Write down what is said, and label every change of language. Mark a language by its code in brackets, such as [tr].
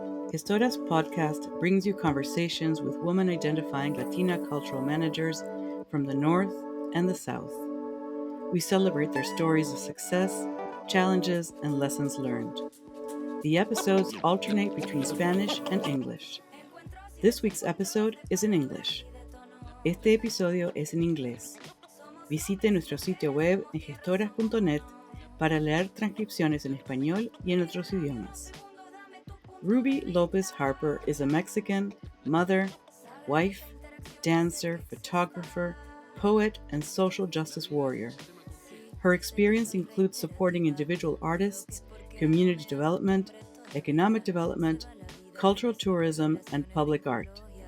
[en] Gestoras podcast brings you conversations with women identifying Latina cultural managers from the North and the South. We celebrate their stories of success, challenges, and lessons learned. The episodes alternate between Spanish and English. This week's episode is in English. [es] Este episodio es en inglés. Visite nuestro sitio web en gestoras.net para leer transcripciones en español y en otros idiomas. [en] Ruby Lopez Harper is a Mexican mother, wife, dancer, photographer, poet, and social justice warrior. Her experience includes supporting individual artists, community development, economic development, cultural tourism, and public art.